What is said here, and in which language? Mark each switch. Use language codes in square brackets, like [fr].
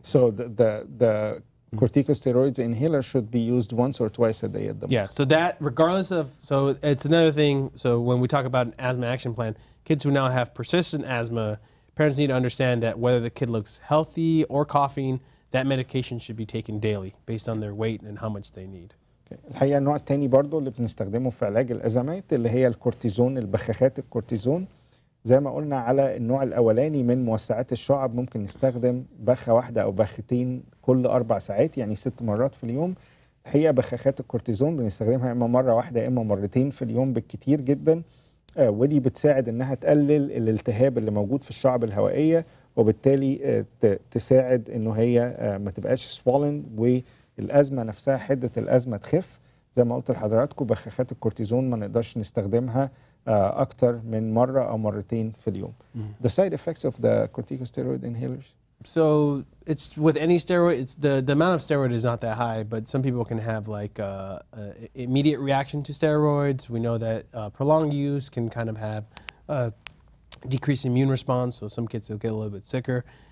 [en] So the corticosteroids inhaler should be used once or twice a day at the most. Yeah. So that, regardless of, so it's another thing. So when we talk about an asthma action plan, kids who now have persistent asthma, parents need to understand that whether the kid looks healthy or coughing, that medication should be taken daily based on their weight and how much they need. [ar] الحقيقة النوع الثاني برضو اللي بنستخدمه في علاج الأزمات اللي هي الكورتيزون، البخاخات الكورتيزون. زي ما قلنا على النوع الاولاني من موسعات الشعب ممكن نستخدم بخه واحده او بختين كل 4 ساعات، يعني 6 مرات في اليوم. الحقيقه بخاخات الكورتيزون بنستخدمها اما مره واحده اما مرتين في اليوم بالكتير جدا، ودي بتساعد انها تقلل الالتهاب اللي موجود في الشعب الهوائيه، وبالتالي تساعد انه هي ما تبقاش سوالن، والازمه نفسها حده الازمه تخف. زي ما قلت لحضراتكم بخاخات الكورتيزون ما نقدرش نستخدمها اكتر من مره او مرتين في اليوم. [en] The side effects of the corticosteroid inhalers. So it's with any steroid, it's the amount of steroid is not that high, but some people can have like immediate reaction to steroids. We know that prolonged use can kind of have decreased immune response, so some kids will get a little bit sicker.